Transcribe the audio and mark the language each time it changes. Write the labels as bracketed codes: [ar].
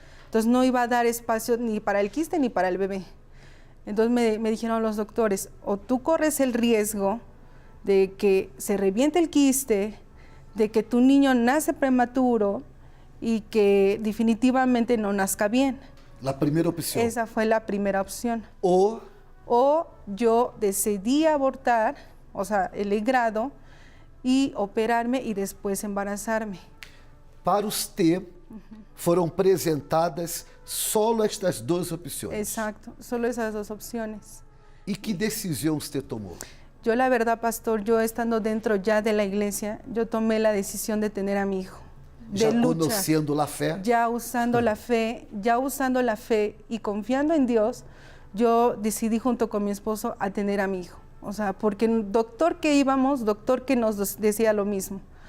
[es] Entonces no iba a dar espacio ni para el quiste ni para el bebé. Entonces me dijeron los doctores, o tú corres el riesgo de que se reviente el quiste, de que tu niño nace prematuro y que definitivamente no nazca bien. La primera opción. Esa fue la primera opción. O yo decidí abortar, o sea, el legrado, y operarme y después embarazarme. Para usted, [pt] foram apresentadas só estas duas opções. [es] Exacto, solo esas dos opciones. [pt] E que decisão você tomou? [es] Yo la verdad, pastor, yo estando dentro ya de la iglesia, yo tomé la decisión de tener a mi hijo. [pt] Já conhecendo a fé? [es] Ya usando la fe y confiando en Dios, yo decidí junto con mi esposo a tener a mi hijo. O sea, porque el doctor que nos decía lo mismo.